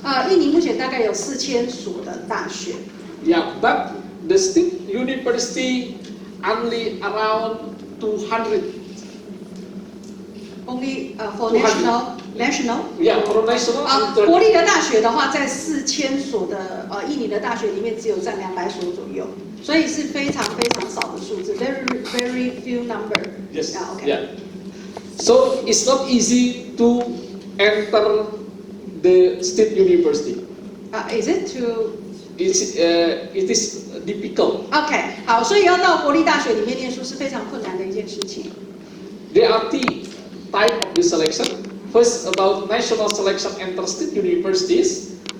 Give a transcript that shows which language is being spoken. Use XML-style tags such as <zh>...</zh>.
<zh>印尼目前大概有4000所的大学。</zh> <en>But the state university only around 200. Only for national? Yeah, for national.</en> <zh>国立的大学的话，在4000所的印尼的大学里面，只有占200所左右，所以是非常非常少的数字 ，</zh> <en>very few number. Yes. Okay. Yeah. So it's not easy to enter the state university. Is it to? It is difficult.</en> <zh>OK， 好，所以要到国立大学里面念书是非常困难的一件事情。</zh> <en>There are 3 types of the selection. First, about national selection enter state universities.</en>